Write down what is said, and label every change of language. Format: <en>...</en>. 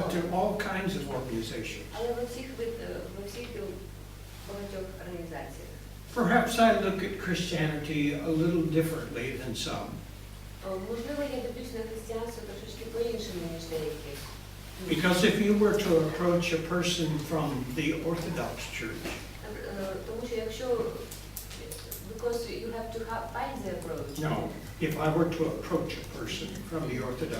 <en>but</en> <uk>школах,</uk> <en>to all kinds of organizations.</en> <uk>але во всіх багатьох організаціях.</uk> <en>Perhaps I look at Christianity a little differently than some.</en> <uk>Можливо, я дивлюсь на християнство трошечки по-іншому, ніж деякі.</uk> <en>Because if you were to approach a person from the Orthodox Church,</en> <uk>Тому що якщо,</uk> <en>because you have to find the approach. no, if I were to approach a person from the Orthodox</en>